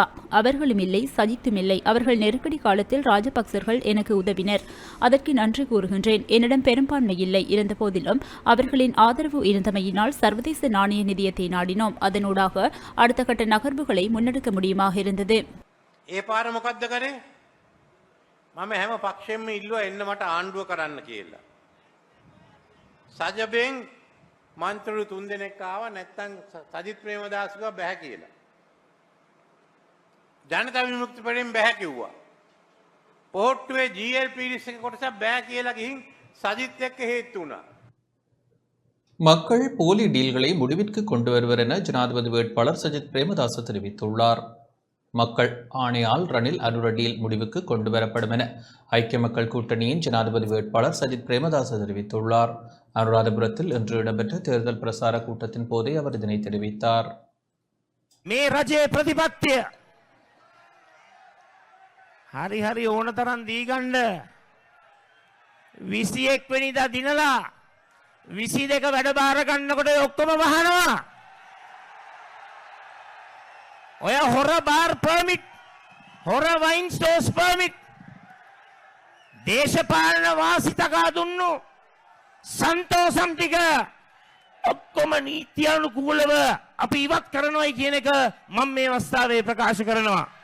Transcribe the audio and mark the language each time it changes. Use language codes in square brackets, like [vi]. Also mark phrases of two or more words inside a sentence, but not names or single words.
[ta] அவர்களும் இல்லை, சஜித்தும் இல்லை. அவர்கள் நெருக்கடி காலத்தில் ராஜபக்சர்கள் எனக்கு உதவினர். அதற்கு நன்றி கூறுகின்றேன். என்னிடம் பெரும்பான்மை இல்லை. இருந்த போதிலும் அவர்களின் ஆதரவு இருந்தமையினால் சர்வதேச நாணய நிதியத்தை நாடினோம். அதனூடாக அடுத்த கட்ட நகர்வுகளை முன்னெடுக்க முடியுமாக இருந்தது. [si] ඒ පාර මොකද්ද කරේ? මම හැම පක්ෂෙම ඉල්ලුවා එන්න මට ආණ්ඩුව කරන්න කියලා. සජබෙන් මන්ත්‍රී 3 දෙනෙක් ආවා නැත්තම් සජිත් ප්‍රේමදාසව බෑ කියලා. ජනතා විමුක්ති පෙරෙන් බෑ කිව්වා. පොහොට්ටුවේ GLPDS එක කොටසක් බෑ කියලා ගිහින් සජිත් එක්ක හේතු වුණා. [ta] மக்கள் போலி டீல்களை முடிவிற்கு கொண்டு வருவர் என ஜனாதிபதி வேட்பாளர் சஜித் பிரேமதாச தெரிவித்துள்ளார். மக்கள் ஆணையால் ரணில் அனுர டீல் முடிவுக்கு கொண்டு வரப்படும் என ஐக்கிய மக்கள் கூட்டணியின் ஜனாதிபதி வேட்பாளர் சஜித் பிரேமதாச தெரிவித்துள்ளார். அனுராதபுரத்தில் இன்று இடம்பெற்ற தேர்தல் பிரசார கூட்டத்தின் போதே அவர் இதனை தெரிவித்தார். [si] මේ රජයේ ප්‍රතිපත්තිය හරි ඕන තරම් දී ගන්න 21 වෙනිදා දිනලා 22 වැඩ බාර ගන්නකොට ඔක්කොම වහනවා. ඔය හොර [en] bar permit, [si] හොර [en] wine stores permit, [si] දේශපාලන වාසිතකා දුන්නු සන්තෝෂම් ටික ඔක්කොම නීත්‍යානුකූලව අපි ඉවත් කරනවායි කියන එක මම මේ අවස්ථාවේ ප්‍රකාශ කරනවා.